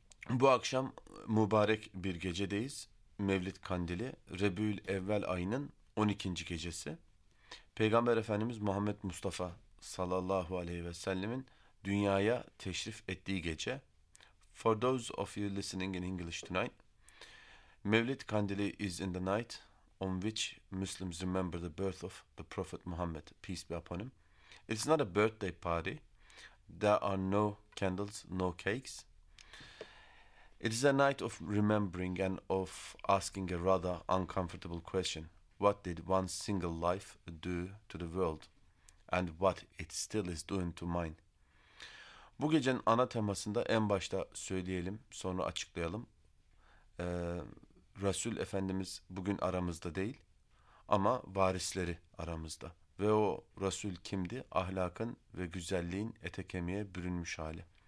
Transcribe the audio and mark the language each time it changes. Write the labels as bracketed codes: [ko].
[tr] Bu akşam mübarek bir gecedeyiz. Mevlid Kandili, Rebiül Evvel ayının 12. gecesi. Peygamber Efendimiz Muhammed Mustafa sallallahu aleyhi ve sellemin dünyaya teşrif ettiği gece. [en] For those of you listening in English tonight, Mevlid Kandili is in the night on which Muslims remember the birth of the Prophet Muhammed, peace be upon him. It's not a birthday party. There are no candles, no cakes. It is a night of remembering and of asking a rather uncomfortable question. What did one single life do to the world? And what it still is doing to mine? [tr] Bu gecenin ana temasında en başta söyleyelim, sonra açıklayalım. Resul Efendimiz bugün aramızda değil ama varisleri aramızda. Ve o Resul kimdi? Ahlakın ve güzelliğin ete kemiğe bürünmüş hali.